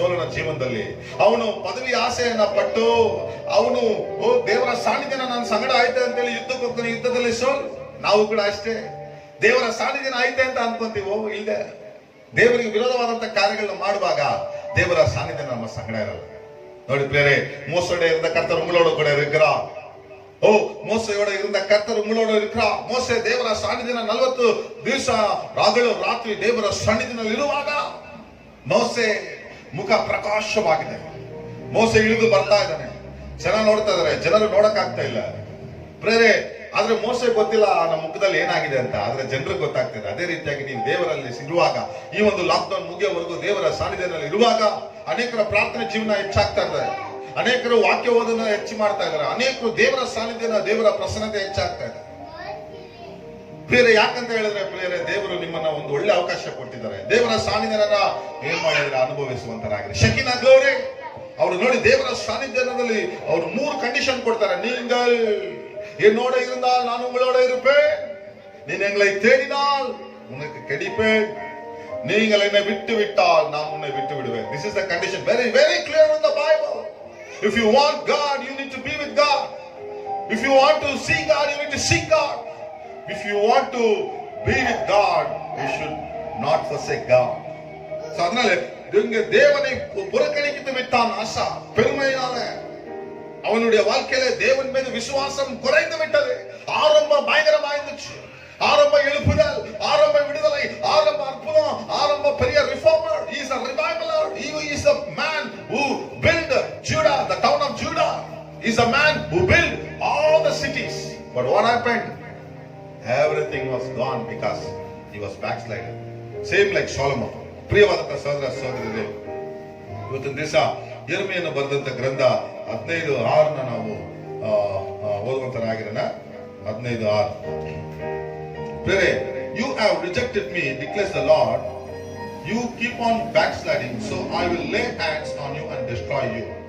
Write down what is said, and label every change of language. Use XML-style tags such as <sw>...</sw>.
<kn>ಸೌಲನ ಜೀವನದಲ್ಲಿ ಅವನು ಪದವಿ ಆಸೆಯನ್ನ ಪಟ್ಟು ಅವನು ದೇವರ ಸಾನ್ನಿಧ್ಯನ ನನ್ನ ಸಂಗಡ ಆಯ್ತೆ ಅಂತೇಳಿ ಯುದ್ಧಕ್ಕೆ ಹೋಗ್ತಾನೆ. ಯುದ್ಧದಲ್ಲಿ ಸೋಲ್. ನಾವು ಕೂಡ ಅಷ್ಟೇ, ದೇವರ ಸಾನ್ನಿಧ್ಯನ ಆಯ್ತೆ ಅಂತ ಅನ್ಕೊಂತೀವೋ? ಇಲ್ಲ. ದೇವರಿಗೆ ವಿರೋಧವಾದಂತ ಕಾರ್ಯಗಳನ್ನ ಮಾಡುವಾಗ ದೇವರ ಸಾನ್ನಿಧ್ಯ ನಮ್ಮ ಸಂಗಡ ಇರಲ್ಲ. ನೋಡಿ ಪ್ರಿಯರೇ,</kn> <ta>மோசோட இருந்த கர்த்தர் உங்களோட கூட இருக்கிறார். மோசையோட இருந்த கர்த்தர் உங்களோட இருக்கிறார்.</ta> <kn>ಮೋಸೆ ದೇವರ ಸಾನ್ನಿಧ್ಯನ 40 ದಿವಸ ರಾತ್ರಿ ದೇವರ ಸಾನ್ನಿಧ್ಯದಲ್ಲಿ ಇರುವಾಗ ಮೋಸೆ ಮುಖ ಪ್ರಕಾಶವಾಗಿದೆ. ಮೋಸೆ ಇಳಿದು ಬರ್ತಾ ಇದ್ದಾನೆ. ಜನ ನೋಡ್ತಾ ಇದಾರೆ, ಜನರು ನೋಡಕ್ ಆಗ್ತಾ ಇಲ್ಲ ಪ್ರೇರೆ. ಆದ್ರೆ ಮೋಸೆ ಗೊತ್ತಿಲ್ಲ ನಮ್ಮ ಮುಖದಲ್ಲಿ ಏನಾಗಿದೆ ಅಂತ, ಆದ್ರೆ ಜನರಿಗೆ ಗೊತ್ತಾಗ್ತದೆ. ಅದೇ ರೀತಿಯಾಗಿ ನೀವು ದೇವರಲ್ಲಿ ಇರುವಾಗ, ಈ ಒಂದು ಲಾಕ್ಡೌನ್ ಮುಗಿಯೋವರೆಗೂ ದೇವರ ಸಾನ್ನಿಧ್ಯದಲ್ಲಿ ಇರುವಾಗ ಅನೇಕರ ಪ್ರಾರ್ಥನೆ ಜೀವನ ಹೆಚ್ಚಾಗ್ತಾ ಇದ್ದಾರೆ, ಅನೇಕರು ವಾಕ್ಯ ಓದನ್ನ ಹೆಚ್ಚು ಮಾಡ್ತಾ ಇದ್ದಾರೆ, ಅನೇಕರು ದೇವರ ಸಾನ್ನಿಧ್ಯನ, ದೇವರ ಪ್ರಸನ್ನತೆ ಹೆಚ್ಚಾಗ್ತಾ ಇದೆ. ಪ್ರಿಯರೇ, ಯಾಕಂತ ಹೇಳಿದ್ರೆ ಪ್ರಿಯರೇ, ದೇವರು ನಿಮ್ಮನ್ನ ಒಂದು ಒಳ್ಳೆ ಅವಕಾಶ ಕೊಟ್ಟಿದ್ದಾರೆ. ದೇವರ ಸಾನ್ನಿಧ್ಯನ ಏನ್ ಮಾಡಿದ್ರೆ ಅನುಭವಿಸುವಂತರಾಗಿದೆ. ಶಕಿನ ಗ್ಲೋರಿ ಅವರು ನೋಡಿ, ದೇವರ ಸಾನ್ನಿಧ್ಯದಲ್ಲಿ ಅವರು 3 ಕಂಡೀಷನ್ ಕೊಡ್ತಾರೆ.</kn> <ta>நீங்கள் என்னோட இருந்தால் நான் உங்களோட இருப்பேன், நீ எங்களை தேடினால் உனக்கு கிடைப்பேன், நீங்கள் என்னை விட்டு விட்டால் நான் உன்னை விட்டு விடுவேன்.</ta> <en>This is the condition, very very clear in the Bible. If you want God, you need to be with God. If you want to see God, you need to seek God. If you want to be with God, you should not forsake God.</en> <ta>So அதனால இங்க தேவனை புறக்கணித்து விட்டான் ஆசா. பெருமையினால அவனுடைய வாழ்க்கையில தேவன் மீது விசுவாசம் குறைந்து விட்டது. ஆரம்பம் பயங்கரமா இருந்துச்சு. ஆரம்ப எழுப்புதல், ஆரம்ப விடுதலை, ஆரம்ப அற்புதம், ஆரம்ப பெரிய reformer.</ta> <en>He is a revivaler. He is a man who built Judah, the town of Judah. He is a man who built all the cities. But what happened? Everything was gone because he was backsliding. Same like Solomon.</en> <kn>ಪ್ರಿಯವಾದಂತ ಸಹೋದರರೇ, ಇವತ್ತಿನ ದಿವಸ ಯೆರೆಮೀಯನು ಬರೆದಂತ ಗ್ರಂಥ 15:6 ನಾವು ಓದುವಂತರಾಗಿರೋಣ. 15:6.</kn> <en>ಬೇರೆ, you have rejected me declares the Lord, you keep on backsliding, so I will lay hands on you and destroy you.</en>